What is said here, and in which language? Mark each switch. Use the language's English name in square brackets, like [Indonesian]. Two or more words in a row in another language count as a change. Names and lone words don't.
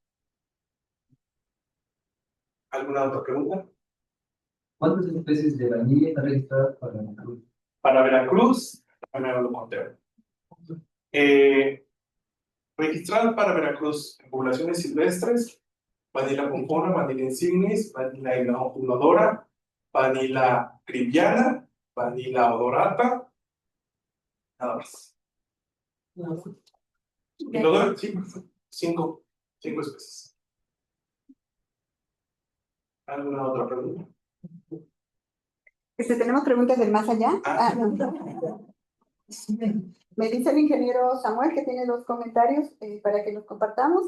[Spanish] ¿Alguna otra pregunta? ¿Cuántas especies de vainilla están registradas para Veracruz? Para Veracruz, primero lo conteo. Registradas para Veracruz en poblaciones silvestres, Vanilla pomponea, Vanilla insignis, Vanilla inodora, Vanilla cribiana, Vanilla odorata, nada más. Inodora, sí, cinco especies. ¿Alguna otra pregunta? Tenemos preguntas del más allá. Me dice el ingeniero Samuel que tiene dos comentarios para que los compartamos.